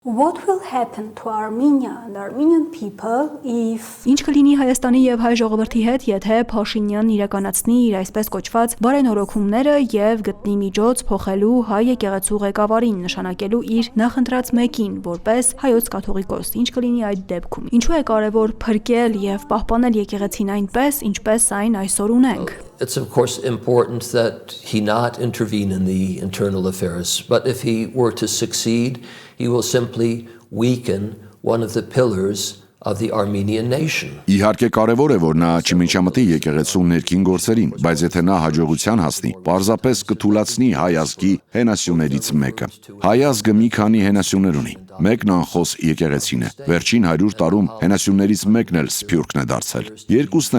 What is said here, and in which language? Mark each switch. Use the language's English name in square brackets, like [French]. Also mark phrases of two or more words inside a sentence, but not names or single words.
[English] What will happen to Armenia and Armenian people if [Armenian] Ինչ կլինի Հայաստանի եւ հայ ժողովրդի հետ, եթե Փաշինյանն իրականացնի իր այսպես կոչված բարենորոգումները եւ գտնի միջոց փոխելու հայ եկեղեցու ղեկավարին, նշանակելու իր նախընտրած մեկին որպես հայոց կաթողիկոս։ Ինչ կլինի այդ դեպքում։ Ինչու է կարեւոր փրկել եւ պահպանել եկեղեցին այնպես, ինչպես այն այսօր ունենք։ [English] It's of course important that he not intervene in the internal affairs, but if he were to succeed, he will simply weaken one of the pillars of the Armenian nation. [Armenian] Իհարկե կարևոր է, որ նա չմիջամտի եկեղեցու ներքին գործերին, բայց եթե նա հաջողության հասնի, պարզապես կթուլացնի հայ ազգի հենասյուներից մեկը։ Հայ ազգը մի քանի հենասյուներ ունի։ Մեկն անխոս եկեղեցին է։ Վերջին 100 տարում հենասյուններից մեկն էլ Սփյուռքն է դարձել։ Երկուսն